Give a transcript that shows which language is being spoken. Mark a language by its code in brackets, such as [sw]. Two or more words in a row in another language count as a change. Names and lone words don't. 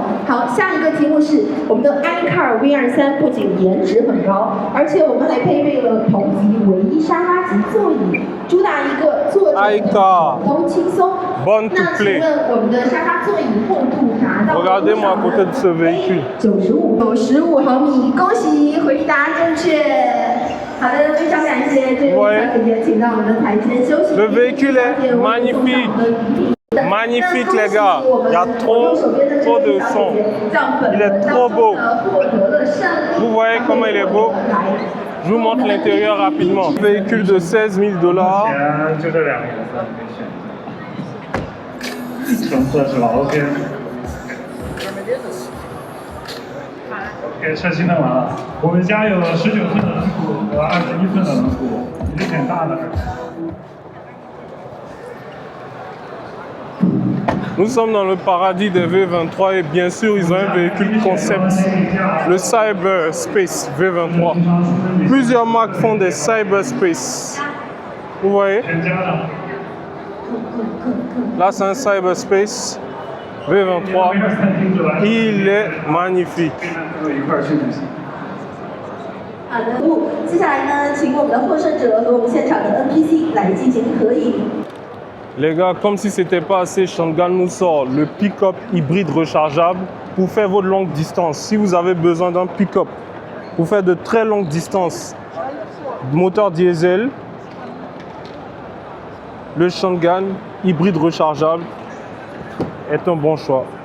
[zh] 好，下一个题目是我们的 iCar V23不仅颜值很高，而且我们还配备了同级唯一沙发级座椅，主打一个坐着都轻松。那请问我们的沙发座椅厚度达到多少呢？95毫米，恭喜回答正确。好的，非常感谢这位小姐姐，请到我们的台前休息。 [fr] Le véhicule est magnifique. Magnifique les gars, il y a trop de son, il est trop beau. Vous voyez comment il est beau? Je vous montre l'intérieur rapidement. Véhicule de 16 000 $. [zh] 就这2个颜色，纯色是吧 ？OK。OK， 车型弄完了。我们家有19寸的轮毂和21寸的轮毂，有点大的。 [fr] Nous sommes dans le paradis des V23 et bien sûr, ils ont un véhicule concept, le Cyberspace V23. Plusieurs marques font des Cyberspace. Vous voyez? Là, c'est un Cyberspace V23. Il est magnifique. [zh] 好的，接下来呢，请我们的获胜者和我们现场的 NPC 来进行合影。 [fr] Les gars, comme si c'était pas assez, Shangan nous sort le pick-up hybride rechargeable pour faire votre longue distance. Si vous avez besoin d'un pick-up pour faire de très longues distances, moteur diesel, le Shangan hybride rechargeable est un bon choix.